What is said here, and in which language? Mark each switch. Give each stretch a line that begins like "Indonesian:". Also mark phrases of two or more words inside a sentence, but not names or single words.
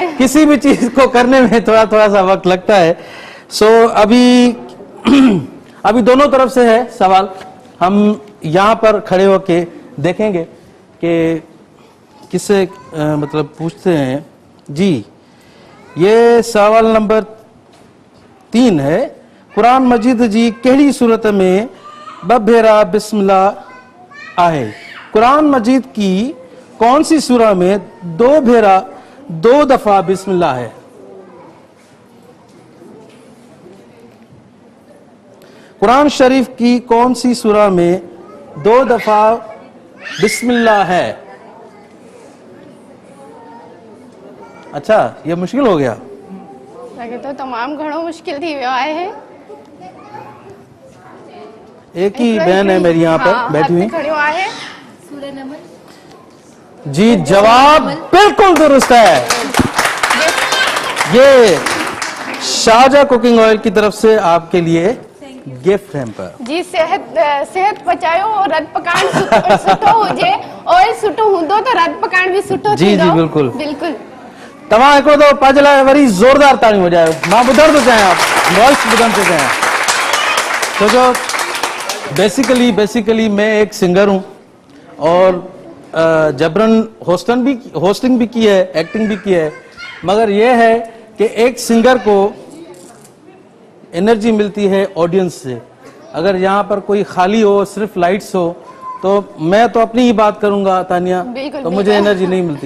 Urdu: کسی بھی چیز کو کرنے میں تھوڑا تھوڑا سا وقت لگتا ہے۔ سو ابھی دونوں طرف سے ہے سوال. ہم یہاں پر کھڑے ہو کے دیکھیں گے کہ کس سے مطلب پوچھتے ہیں. جی، یہ سوال نمبر 3 ہے.
Sindhi: कुरान मजीद जी कहिड़ी सूरत में 2 भेरा बिस्मिल्लाह आहे?
Urdu: قرآن مجید کی کون سی سورہ میں 2 بھیرا 2 دفعہ بسم اللہ ہے? قرآن شریف کی کون سی سورہ میں 2 دفعہ بسم اللہ ہے? اچھا، یہ مشکل ہو گیا.
Sindhi: लगे तो तमाम घणो मुश्किल थी वियो आहे।
Urdu: ایک ہی بہن ہے میری یہاں پر بیٹھی ہوئی. جی، جواب بالکل درست ہے. یہ شاہجہاں کوکنگ آئل کی طرف سے آپ کے لیے
English: gift hamper.
Urdu: जी,
Sindhi: सेहत बचायो और रत पकाइण सुठो हुजे, ऑयल सुठो हूंदो तो रत पकाइण भी सुठो
Urdu: जी
Sindhi: थींदो।
Urdu: جی بالکل बिल्कुल।
Sindhi: तव्हां हिकिड़ो दफ़ो पंहिंजे लाइ वरी ज़ोरदार ताड़ियूं वॼायो। मां ॿुधण थो चाहियां, वॉइस ॿुधण थो चाहियां, छो जो
Urdu: بیسکلی میں ایک سنگر ہوں اور جبراً ہوسٹنگ بھی کی ہے، ایکٹنگ بھی کی ہے، مگر یہ ہے کہ ایک سنگر کو انرجی ملتی ہے آڈینس سے. اگر یہاں پر کوئی خالی ہو، صرف لائٹس ہوں، تو میں تو اپنی ہی بات کروں گا تانیہ، تو مجھے انرجی نہیں ملتی.